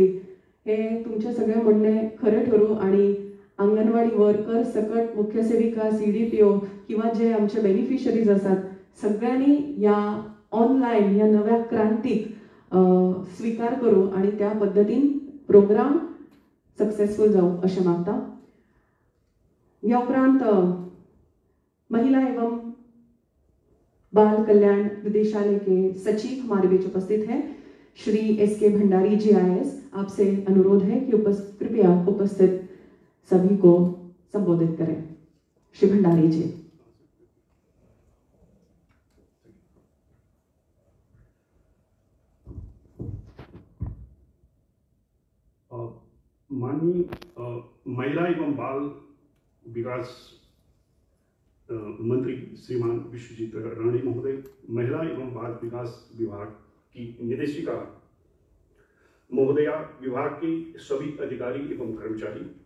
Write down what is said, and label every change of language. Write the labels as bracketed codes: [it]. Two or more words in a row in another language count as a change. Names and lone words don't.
[kok] हे तुमचे सगळें म्हणणें खरें ठरूं आनी अंगणवाडी वर्कर सकट मुख्य सेविका, CDPO किंवा जे आमचे बेनिफिशरीज आसात सगळ्यांनी ह्या ऑनलायन ह्या नव्या क्रांतीक स्वीकार करूं आनी त्या पद्दतीन प्रोग्राम सक्सेसफूल जावं अशें मागता. [hi] ह्या उपरांत महिला एवं बाल कल्याण निदेशालय के सचिव हमारे बीच उपस्थित हैं श्री SK भंडारी जी IAS. आपसे अनुरोध है कि कृपया उपस्थित सभी को संबोधित करें. श्री भंडारी जी. माननीय महिला एवं बाल विकास मंत्री श्रीमान विश्वजीत राणे महोदय, महिला एवं बाल विकास विभाग की निदेशिका महोदया, विभाग के सभी अधिकारी एवं कर्मचारी,